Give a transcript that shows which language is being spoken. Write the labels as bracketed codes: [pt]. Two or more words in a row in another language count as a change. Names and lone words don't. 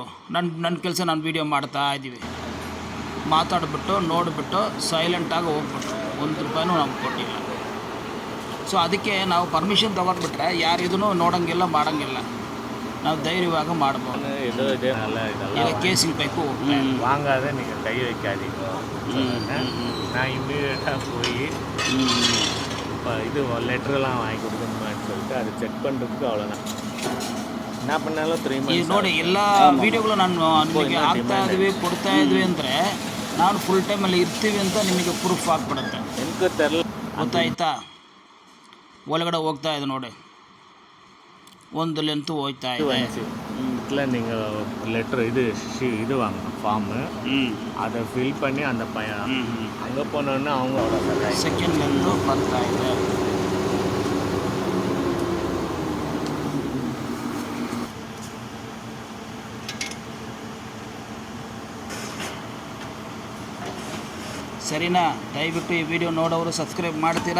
[kn] ನನ್ನ ಕೆಲಸ ನಾನು ವೀಡಿಯೋ ಮಾಡ್ತಾಯಿದ್ದೀವಿ. ಮಾತಾಡಿಬಿಟ್ಟು ನೋಡಿಬಿಟ್ಟು ಸೈಲೆಂಟಾಗಿ ಹೋಗ್ಬಿಟ್ಟು ₹1 ನಮ್ಗೆ ಕೊಟ್ಟಿಲ್ಲ. ಸೊ ಅದಕ್ಕೆ ನಾವು ಪರ್ಮಿಷನ್ ತೊಗೊಂಡ್ಬಿಟ್ರೆ ಯಾರು ಇದನ್ನು ನೋಡೋಂಗಿಲ್ಲ, ಮಾಡೋಂಗಿಲ್ಲ. ನಾವು தைரியமாக ಮಾಡ್ಬೋದು. ಈಗ [en] casing pipe [ta] வாங்காத நீங்கள் கை வைக்காதீங்க. நான் இம்மீடியட்டாக போய் இது லெட்டரெல்லாம் வாங்கி கொடுக்கணுமான்னு சொல்லிட்டு அதை செக் பண்ணுறதுக்கு அவ்வளோதான். என்ன பண்ணாலும் 3 months [kn] ನೋಡಿ. ಎಲ್ಲ ವೀಡಿಯೋಗಳು ನಾನು ನಿಮಗೆ ಹಾಕ್ತಾಯಿದ್ವಿ, ಕೊಡ್ತಾಯಿದ್ವಿ ಅಂದರೆ ನಾನು [en] full time [kn] ಇರ್ತೀವಿ ಅಂತ ನಿಮಗೆ ಪ್ರೂಫ್ ಆಗಿಬಿಡುತ್ತೆ. [ta] எனக்கு தெரில, [kn] ಗೊತ್ತಾಯ್ತಾ? ಒಳಗಡೆ ಹೋಗ್ತಾ ಇದೆ ನೋಡಿ, ಒಂದು ಲೆಂತ್ ಹೋಗ್ತಾ ಇದೆ. [ta] இல்லை நீங்கள் லெட்டர் இது வாங்கணும், ஃபார்மு. அதை ஃபில் பண்ணி அந்த பையன் அங்கே போனோன்னா அவங்க அவ்வளோ [en] second length [kn] ಬರ್ತಾ ಇದೆ. ಸರಿನಾ? ದಯವಿಟ್ಟು ಈ ವಿಡಿಯೋ ನೋಡೋರು ಸಬ್ಸ್ಕ್ರೈಬ್ ಮಾಡ್ತೀರಾ?